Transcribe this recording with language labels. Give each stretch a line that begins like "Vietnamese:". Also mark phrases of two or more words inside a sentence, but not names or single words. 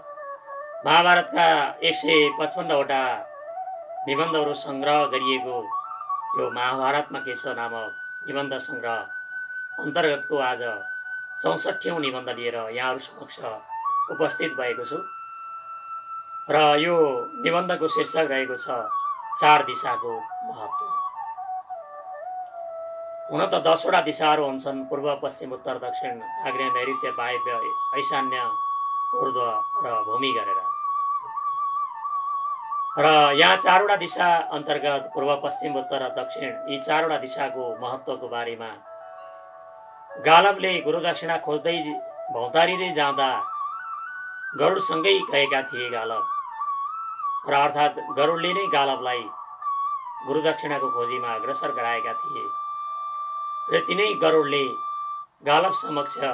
Nepali: महाभारतका 155वटा निबन्धहरू सङ्ग्रह गरिएको यो महाभारतमा के छ नामक निबन्ध सङ्ग्रह अन्तर्गतको आज 64औं निबन्ध लिएर यहाँहरू समक्ष उपस्थित भएको छु र यो निबन्धको शीर्षक रहेको छ 4 दिशाको महत्त्व। हुन त 10वटा दिशाहरू हुन्छन्, पूर्व पश्चिम उत्तर दक्षिण आग्नेय नैऋत्य वायव्य ऐशान्य ऊर्ध्व र भूमि गरेर। र यहाँ 4वटा दिशा अन्तर्गत पूर्व पश्चिम उत्तर र दक्षिण यी 4वटा दिशाको महत्त्वको बारेमा गालवले गुरु दक्षिणा खोज्दै भौतारिँदै जाँदा गरुडसँगै गएका थिए गालव, र अर्थात् गरुडले नै गालवलाई गुरु दक्षिणाको खोजीमा अग्रसर गराएका थिए र तिनै गरुडले गालव समक्ष